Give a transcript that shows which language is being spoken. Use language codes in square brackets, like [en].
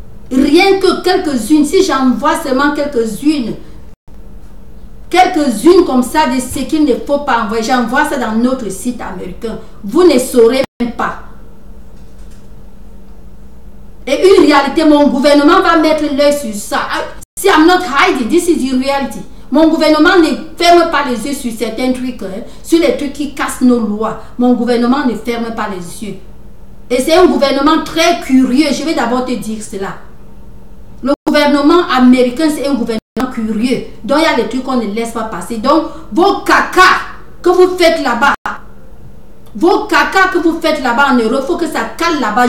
[fr] Rien que quelques-unes, si j'envoie seulement quelques-unes comme ça de ce qu'il ne faut pas envoyer, j'envoie ça dans notre site américain. Vous ne saurez même pas. Et une réalité, mon gouvernement va mettre l'œil sur ça. [en] Si I'm not hiding, this is the reality. [fr] Mon gouvernement ne ferme pas les yeux sur certains trucs, sur les trucs qui cassent nos lois. Mon gouvernement ne ferme pas les yeux. Et c'est un gouvernement très curieux. Je vais d'abord te dire cela. Le gouvernement américain, c'est un gouvernement curieux. Donc, il y a des trucs qu'on ne laisse pas passer. Donc, vos caca que vous faites là-bas, en Europe, il faut que ça cale là-bas.